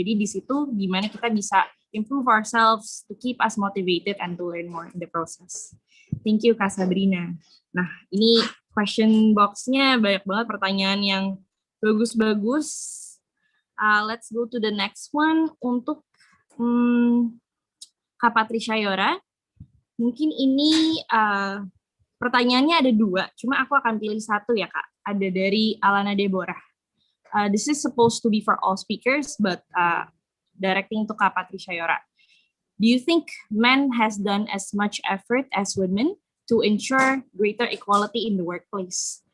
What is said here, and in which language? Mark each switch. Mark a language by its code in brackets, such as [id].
[id] Jadi di situ gimana kita bisa [en] improve ourselves to keep us motivated and to learn more in the process. Thank you Kak Sabrina. [id] Nah, ini question box-nya banyak banget pertanyaan yang bagus-bagus. [en] Let's go to the next one. Untuk Kak Patricia Yora. [id] Mungkin ini pertanyaannya ada 2, cuma aku akan pilih 1 ya Kak. Ada dari Alana Deborah. [en] This is supposed to be for all speakers, but directing to Kak Patricia Yora. Do you think men has done as much effort as women to ensure greater equality in the workplace?